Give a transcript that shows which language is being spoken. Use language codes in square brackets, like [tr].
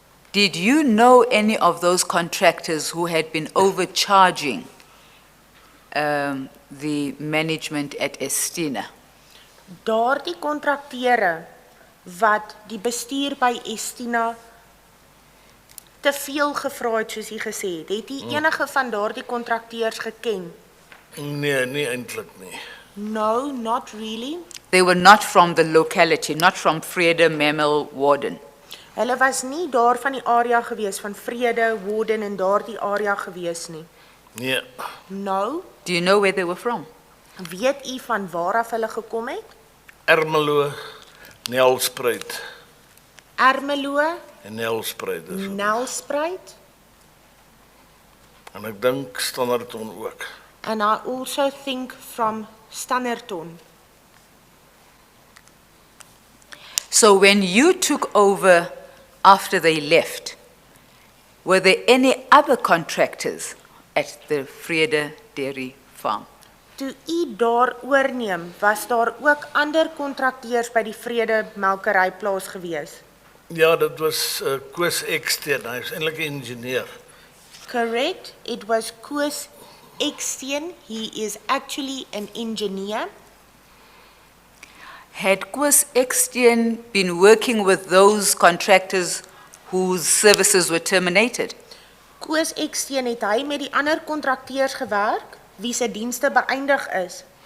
[en] Did you know any of those contractors who had been overcharging the management at Estina? [af] Daardie kontrakteure wat die bestuur by Estina te veel gevra het, soos u gesê het u enige van daardie kontrakteurs geken? Nee, nie eintlik nie. [en] No, not really. They were not from the locality, not from Vrede, Memel, Warden. [af] Hulle was nie daar van die area gewees, van Vrede, Warden en daardie area gewees nie. Nee, [en] No. Do you know where they were from? [af] Weet u van waar af hulle gekom het? Ermelo, Nelspruit Ermelo, en Nelspruit is. Nelspruit, En ek dink Standerton ook. [en] and I also think from Standerton. So when you took over after they left, were there any other contractors at the Vrede Dairy Farm? [af] Toe u daar oorneem, was daar ook ander kontrakteurs by die Vrede melkeryplaas gewees? Ja, dit was Koos Eksteen, hy is eintlik 'n ingenieur. [en] Correct, it was Koos Eksteen, he is actually an engineer. Had Koos Eksteen been working with those contractors whose services were terminated? [af] Koos Eksteen, het hy met die ander kontrakteurs gewerk, wie se dienste beëindig is?